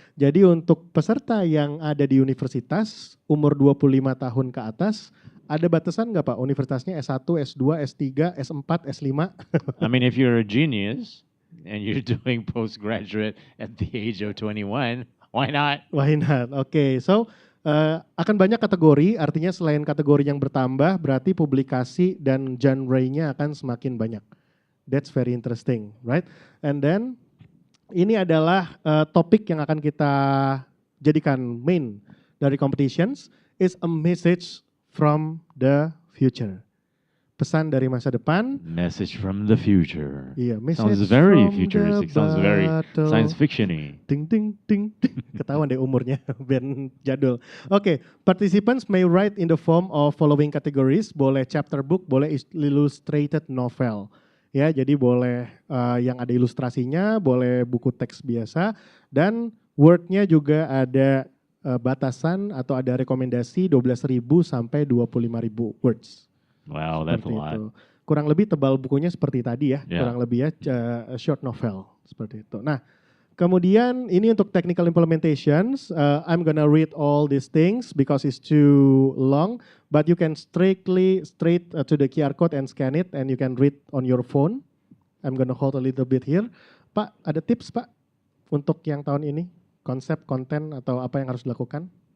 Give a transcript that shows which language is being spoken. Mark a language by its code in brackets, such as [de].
[id] Jadi untuk peserta yang ada di universitas umur 25 tahun ke atas, ada batasan nggak Pak? Universitasnya S1, S2, S3, S4, S5? [en] I mean if you're a genius and you're doing postgraduate at the age of 21, why not? Why not? [id] Oke, so akan banyak kategori, artinya selain kategori yang bertambah, berarti publikasi dan genre-nya akan semakin banyak. [en] That's very interesting, right? And then, [id] ini adalah topik yang akan kita jadikan [en] main [id] dari [en] competitions, is a message from the future. [id] Pesan dari masa depan. [en] Message from the future. [id] Iya, [en] sounds very futuristic, sounds very science fiction-y. [id] Ting ting ting. Ketahuan deh umurnya, band jadul. [en] Oke, participants may write in the form of following categories, [id] boleh [en] chapter book, boleh illustrated novel. [id] Ya, jadi boleh yang ada ilustrasinya, boleh buku teks biasa, dan word-nya juga ada batasan atau ada rekomendasi 12.000 sampai 25.000 words. [en] Wow, that's a lot. [id] Itu. Kurang lebih tebal bukunya seperti tadi ya, kurang lebih ya [en] short novel [id] seperti itu. Nah, Kemudian ini untuk [en] technical implementations. I'm gonna read all these things because it's too long, but you can straight to the QR code and scan it, and you can read on your phone. I'm gonna hold a little bit here. [id] Pak, ada tips Pak untuk yang tahun ini? Konsep, konten, atau apa yang harus dilakukan?